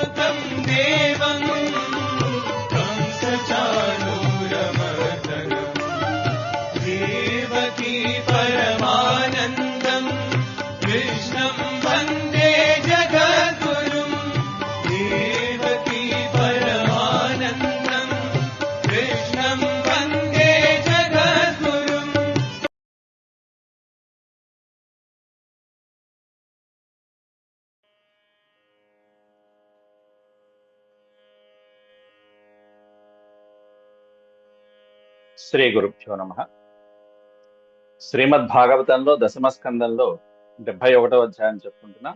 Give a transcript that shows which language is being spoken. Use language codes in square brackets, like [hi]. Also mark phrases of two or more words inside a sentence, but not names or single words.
[sa] देवं कंसचाणूरमर्दनम् देवकी परमानन्दम् कृष्णं वन्दे जगद्गुरुम् देवकी परमानन्दम् कृष्णं वन्दे जगद्गुरुम्। శ్రీ గురుభ్యో నమః. [te] శ్రీమద్భాగవతంలో దశమ స్కందంలో 71వ అధ్యాయం చెప్పుకుంటున్నా.